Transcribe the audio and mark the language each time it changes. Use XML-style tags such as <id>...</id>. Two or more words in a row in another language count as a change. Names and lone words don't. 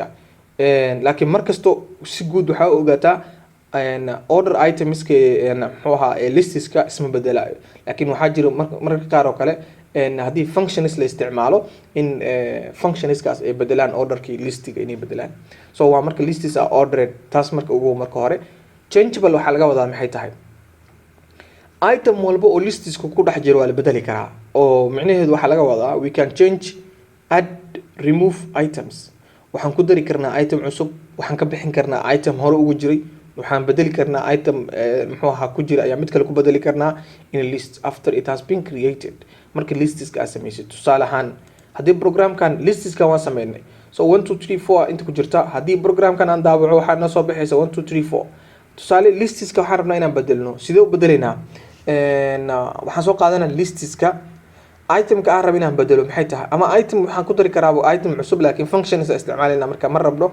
<so>laakiin markasto si guud waxaa ogaataa</so> <en>order items</en> <so>muxuu ahaa listiska isma bedelayo. laakiin waxaa jira mararka qaar oo kale haddii functions la isticmaalo in functionskaas ay bedelaan orderkii listiga inay bedelaan. so waa marka</so> <en>lists are ordered.</en> <so>taas marka ugu marka hore changeable waxaa laga wadaa maxay tahay, item walba oo listiska ku dhex jiro waa la bedeli karaa oo micnaheedu waxaa laga wadaa</so> <en>we can change, add, remove items.</en> <so>waxaan ku dari karnaa item cusub, waxaan ka bixin karnaa item hore ugu jiray, waxaan bedeli karnaa item muxuu ahaa ku jira ayaa mid kale ku bedeli karnaa</so> <en>in a list after it has been created.</en> <so>marka listiska aad samaysid tusaale ahaan haddii programkan listiska waan sameynay so 1 2 3 4 inta ku jirta haddii programkan aan daabaco waxaa noo soo baxaysa 1 2 3 4. tusaale listiska waxaan rabnaa inaan bedelno. sidee u bedelaynaa? waxaan soo qaadanaa listiska itemka aan rabo inaan bedelo maxay tahay, ama item waxaan ku dari karaa item cusub laakiin functions isticmaalina marka ma rabno.</so>